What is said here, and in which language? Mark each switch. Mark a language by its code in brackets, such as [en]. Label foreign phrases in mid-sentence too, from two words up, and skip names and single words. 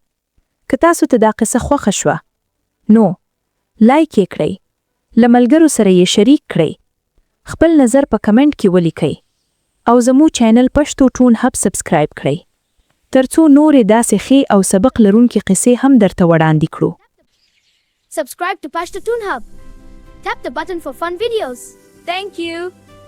[ps] که تاسو ته دا قصه خوښه شوه، نو لایک یې کړئ، له ملګرو سره یې شریک کړئ، خپل نظر په کمنټ کې ولیکئ او زموږ چینل پښتو ټون هب سبسکرایب کړئ ترڅو نورې داسې ښې او سبق لرونکې قصې هم درته وړاندې کړو. [en] Subscribe to Pashto Toon Hub. Tap the button for fun videos. Thank you.